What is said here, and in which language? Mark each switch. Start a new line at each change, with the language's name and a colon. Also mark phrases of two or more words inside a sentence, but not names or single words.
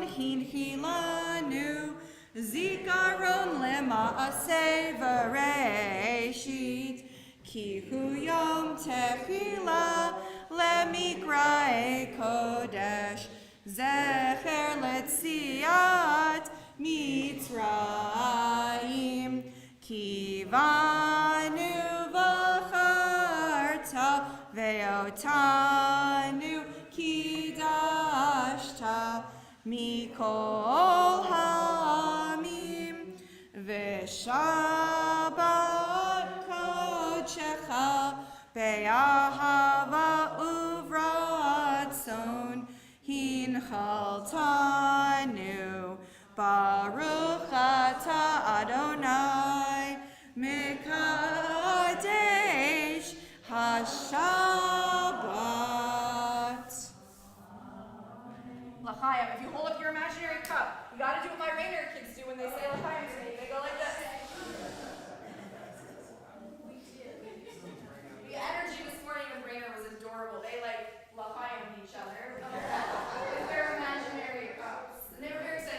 Hebrew: הנחילנו זכרון למעשה בראשית כי הוא יום תפילה למקראי קודש זכר ליציאת מצרים כי בנו בחרת ואותנו קידשת מכל בשבת קדשך באהבה וברצון הנחלתנו ברוך אתה אדני מקדש השבת. L'chaim.
English: If you hold up your imaginary cup, you gotta do what my Rainer kids do when they say L'chaim to me. They go like this. The energy this morning with Rainer was adorable. They like L'chaim each other with their imaginary cups. And they were very excited.